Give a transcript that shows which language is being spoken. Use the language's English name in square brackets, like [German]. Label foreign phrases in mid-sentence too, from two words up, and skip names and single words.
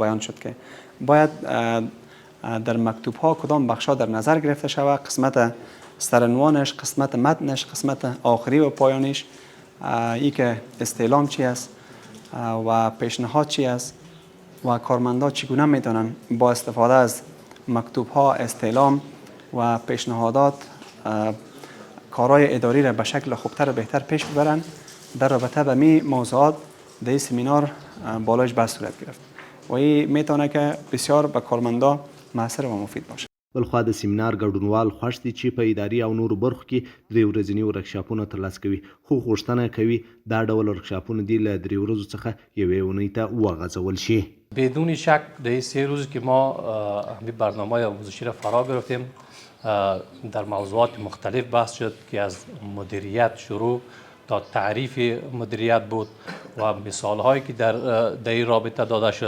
[Persian] بیان شد که باید در مکتوب ها کدام بخش ها در نظر گرفته شود، قسمت سرعنوانش، قسمت متنش، قسمت آخری و پایانیش، ای که استعلام چی است و پیشنهاد چی است و کارمندا چگونه میتونن با استفاده از مکتوب ها، استعلام و پیشنهادات کارهای اداری را به شکل خوبتر و بهتر پیش ببرن. در رابطه به می موضوعات در این سمینار بالایش بحث صورت گرفت و این میتونه که بسیار به کارمندا موثر و مفید باشه. [Pashto] بلخوا د سیمینار ګډونوال خوښ دي چې په اداري او نورو برخو کې 3 ورځني ورکشاپونه ترلاسه کوي، خو غوښتنه کوي دا ډول ورکشاپونه دې له 3 ورځو څخه یوې اونۍ ته وغځول شي. [Persian] بدون شک در این 3 روز که ما همین برنامه آموزشی را فرا گرفتیم، در موضوعات مختلف بحث شد که از مدیریت شروع تا تعریف مدیریت بود و مثال هایی که در این رابطه داده شد.